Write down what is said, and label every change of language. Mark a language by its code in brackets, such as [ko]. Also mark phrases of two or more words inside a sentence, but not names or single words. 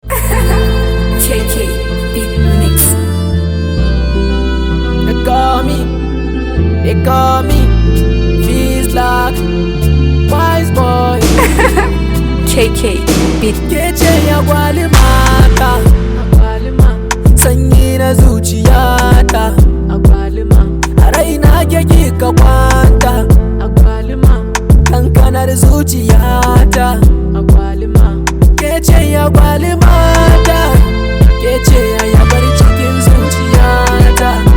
[en] K K Beat Mix. They call me, they call me Fizlak, Wise Boy. K K Beat. [ha] Ke ce ya gwali mata, sanyi na zuciyata. A raina ke kika kwanta, kankanar zuciyata. Ke ce ya gwali mata, ke ce ya yabar cikin zuciyata.